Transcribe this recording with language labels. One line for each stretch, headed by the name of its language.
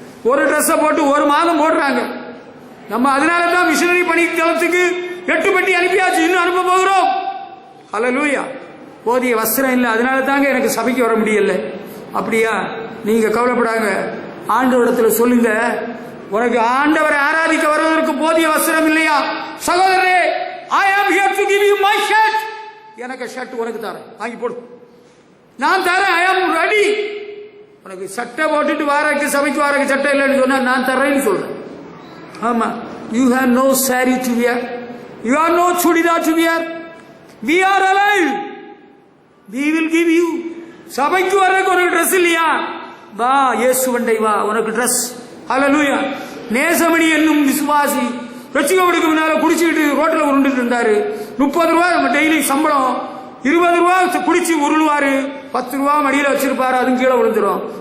Tamil: ஒரு ட்ரெஸ்ஸை போட்டு 1 மாதம் போடுறாங்க. நம்ம அதனால தான் மிஷனரி பணித்தளத்துக்கு 8 பெட்டி அனுப்பியாச்சு, இன்னும் அனுப்ப போகிறோம். ஹல்லேலூயா. போதிய வஸ்திரம் இல்லை, அதனால தாங்க எனக்கு சபைக்கு வர முடியல. அப்படியா? நீங்க கவலைப்படாங்க, ஆண்டவரிடத்துல சொல்லுங்க, உனக்கு ஆண்டவரை ஆராதிக்க வருவதற்கு போதிய வஸ்திரம் இல்லையா?
English: சகோதரரே, I am here to give you my shirt.
Tamil: எனக்கு ஷர்ட் உனக்கு தரேன், வாங்கி போடு, நான் தரேன்.
English: I am ready.
Tamil: உனக்கு சட்டை போட்டுட்டு வாரக்கு சபைக்கு வாரக்கு சட்டை இல்லைன்னு சொன்னா நான் தரேன்னு சொல்றேன்.
English: ஆமா, you have no saree to wear, you have no chudidar to wear. We are alive. we will give you.
Tamil: சபைக்கு வர்றதுக்கு உனக்கு ட்ரெஸ் இல்லையா? வா இயேசுவண்டை வா, உனக்கு ட்ரெஸ். ஹல்லேலூயா. நேசமணி என்னும் விசுவாசி ரட்சிக்கப்படுக்கு முன்னால குடிச்சுக்கிட்டு ரோட்ல உருண்டுட்டு இருந்தாரு. 30 ரூபாய் டெய்லி சம்பளம், 20 ரூபாய் குடிச்சு உருளுவாரு, 10 ரூபாய் மடியில வச்சிருப்பாரு, அதுவும் கீழே விழுந்துரும்.